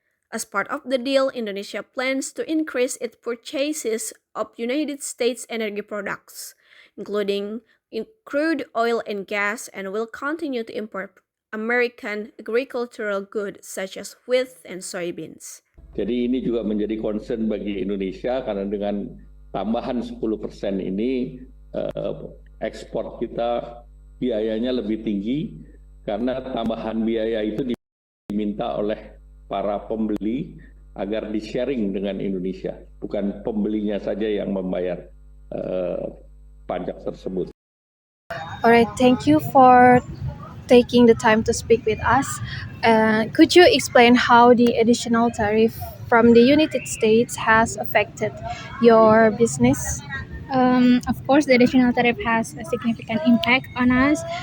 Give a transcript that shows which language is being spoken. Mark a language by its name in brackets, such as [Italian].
[English] As part of the deal, Indonesia plans to increase its purchases of United States energy products, including crude oil and gas, and will continue to import American agricultural goods such as wheat and soybeans. [Indonesian] Jadi ini juga menjadi concern bagi Indonesia karena dengan tambahan 10% ini ekspor kita biayanya lebih tinggi karena tambahan biaya itu diminta oleh para pembeli agar di-sharing dengan Indonesia, bukan pembelinya saja yang membayar pajak tersebut. [English] Alright, thank you for taking the time to speak with us. Could you explain how the additional tariff from the United States has affected your business? Of course, the additional tariff has a significant impact on us.